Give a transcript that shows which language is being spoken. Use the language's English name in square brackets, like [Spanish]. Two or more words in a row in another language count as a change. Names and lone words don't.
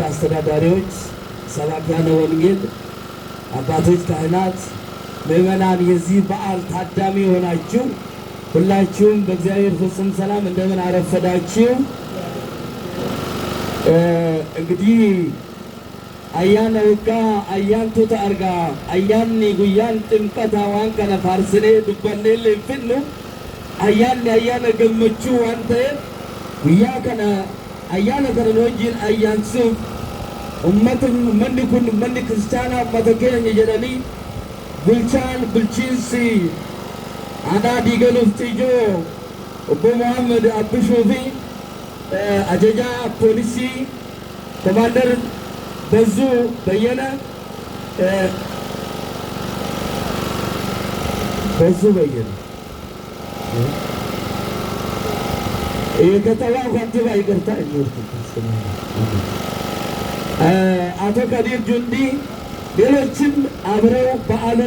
[Amharic] አስተዳዳሪዎች፣ ሰባክያነ ወንጌል አባቶች፣ ካህናት፣ ምዕመናን፣ የዚህ በዓል ታዳሚ የሆናችሁ ሁላችሁም በእግዚአብሔር ፍጹም ሰላም እንደምን አረፈዳችሁ። እንግዲህ [Oromo] ayyaana waggaa ayyaantota argaa ayyaanni guyyaan ximqataa waan kana faarsinee dubbannee illee hin fixnu ayyaanni ayyaana gammachuu waan ta'eef guyyaa kana ayyaana kana wajjin ayyaansuuf ummanni kun ummanni kiristaanaa ummata keenya jedhanii bulchiinsi aanaa Diigaluuf Xiyyoo obbo Muhammad Abbishuu fi ajajaa poolisii ኮማንደር በዙ በየነ [Amharic] የከተማው ከንቲባ ይቅርታ አቶ ከዲር ጁንዲ ሌሎችም አብረው በዓልን